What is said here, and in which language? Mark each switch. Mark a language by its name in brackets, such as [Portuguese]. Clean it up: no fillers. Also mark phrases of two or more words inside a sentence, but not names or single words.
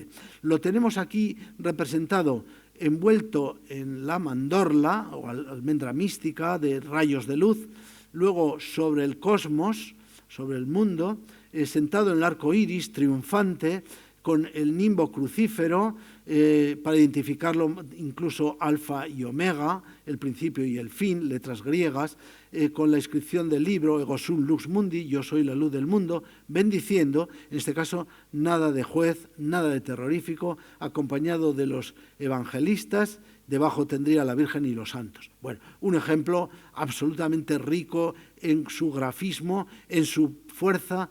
[Spanish] Lo tenemos aquí representado envuelto en la mandorla o almendra mística de rayos de luz, luego sobre el cosmos, sobre el mundo, sentado en el arco iris, triunfante, con el nimbo crucífero, para identificarlo incluso alfa y omega, el principio y el fin, letras griegas, con la inscripción del libro [Latin] Ego sum lux mundi, [Spanish] yo soy la luz del mundo, bendiciendo, en este caso nada de juez, nada de terrorífico, acompañado de los evangelistas, debajo tendría la Virgen y los santos. Bueno, un ejemplo absolutamente rico en su grafismo, en su fuerza.